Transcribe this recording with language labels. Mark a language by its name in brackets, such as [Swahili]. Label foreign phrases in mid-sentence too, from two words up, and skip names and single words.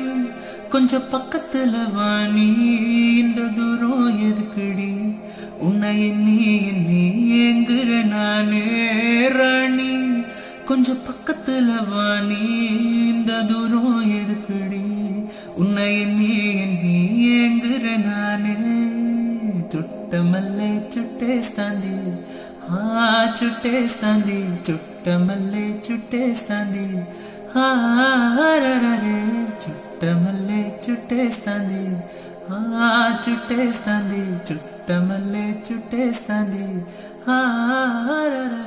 [Tamil] கொஞ்சம் பக்கத்துல வாணி, இந்த தூரம் எதுக்குடி? உன்னை எண்ணி ஏங்குற நானே ராணி. கொஞ்சம் பக்கத்துல வாணி, இந்த தூரம் எதுக்குடி? உன்னை எண்ணி ஏங்குற நானே. [Telugu] చుట్టమల్లే చుట్టేస్తాంది చుట్టేస్తాంది చుట్టమల్లే చుట్టేస్తాంది హారరే. చుట్టమల్లే చుట్టేస్తాంది చుట్టేస్తాంది చుట్టమల్లే చుట్టేస్తాంది హారరే.